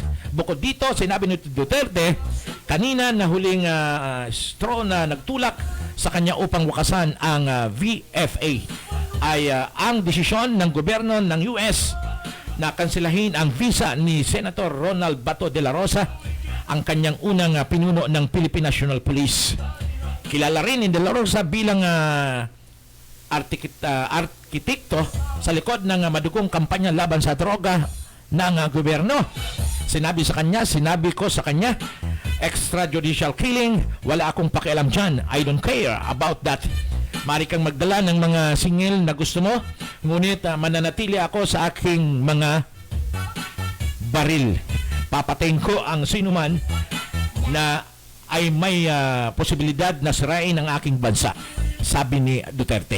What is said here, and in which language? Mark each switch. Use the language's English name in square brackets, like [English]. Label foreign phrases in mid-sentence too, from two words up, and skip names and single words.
[Filipino] Bukod dito, sinabi ni Duterte kanina na huling straw na nagtulak sa kanya upang wakasan ang VFA ay ang desisyon ng gobyerno ng US na kanselahin ang visa ni Senator Ronald Bato de la Rosa, ang kanyang unang pinuno ng Philippine National Police. Kilala rin ni de la Rosa bilang arkitekto sa likod ng madugong kampanya laban sa droga ng gobyerno. Sinabi ko sa kanya, [English] extrajudicial killing, [Filipino] wala akong pakialam dyan. [English] I don't care about that. [Filipino] Mari kang magdala ng mga singil na gusto mo, ngunit mananatili ako sa aking mga baril. Papatayin ko ang sinuman na ay may posibilidad na sirain ang aking bansa, sabi ni Duterte.